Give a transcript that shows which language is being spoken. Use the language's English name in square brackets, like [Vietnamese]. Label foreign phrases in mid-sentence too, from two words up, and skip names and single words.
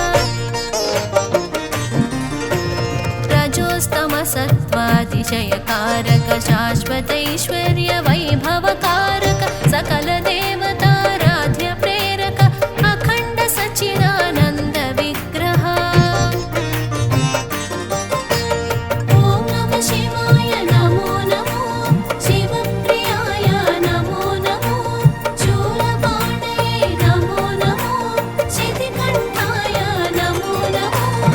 [Sanskrit] रजोस्तम सत्त्वातिशयकारक शाश्वतैश्वर्य वैभवकारक सकल देवताराध्य प्रेरक अखण्ड सच्चिदानन्द विग्रह ओं नमः शिवाय नमो नमो शिवप्रियाय नमो नमो शूलपाणये नमो नमो शितिकंठाय नमो नमो